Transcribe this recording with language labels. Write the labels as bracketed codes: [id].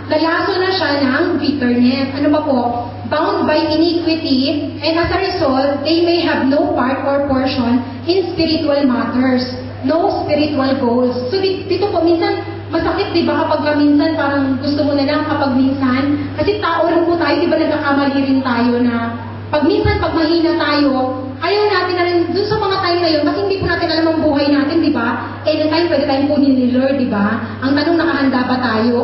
[tl] Nalason na siya ng bitterness. Ano ba po? [en] Bound by iniquity, and as a result, they may have no part or portion in spiritual matters, no spiritual goals. [tl] So dito po, minsan, masakit, di ba? Kapag minsan, parang gusto mo na lang kapag minsan, kasi tao rin po tayo, di ba nagkakamali rin tayo na pag minsan, pag mahina tayo, ayaw natin na rin, dun sa mga time na yun, kasi hindi po natin alam ang buhay natin, di ba? Anytime, pwede tayong punin ni Lord, di ba? Ang tanong, nakahanda ba tayo?